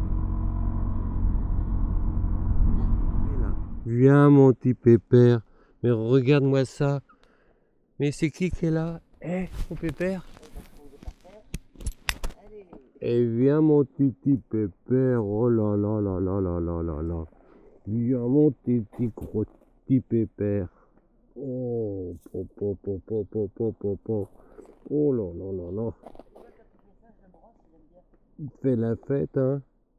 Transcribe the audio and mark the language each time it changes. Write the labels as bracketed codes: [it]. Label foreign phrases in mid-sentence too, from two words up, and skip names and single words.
[fr] Viens mon petit pépère, mais regarde-moi ça. Mais c'est qui est là? Eh, mon pépère? Eh, viens mon petit pépère, oh là là là là là là là là. Viens mon petit gros petit pépère. Oh, po, po, po, po, po, po, po, po. Oh là là là là. Il fait la fête, hein.